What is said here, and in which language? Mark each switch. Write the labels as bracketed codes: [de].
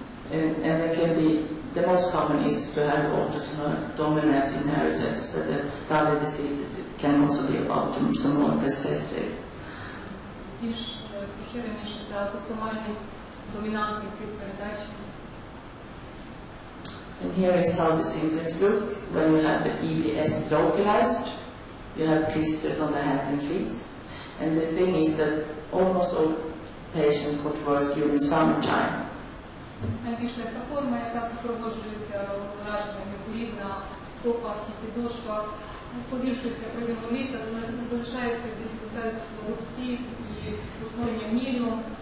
[en] And there can be, the most common is to have autosomal dominant inheritance, but the other diseases can also be autosomal recessive. [uk] Більш поширеніше це автосомальний домінантний тип передачі. [en] And here is how the symptoms look when you have the EBS localized. You have blisters on the hand and feet. And the thing is that almost all patients got worse during summertime. [uk] Найбільш легка форма, яка супроводжується ураженнями курів на стопах і підошвах, погіршується протягом літа, залишається без рубців і утворення мілю.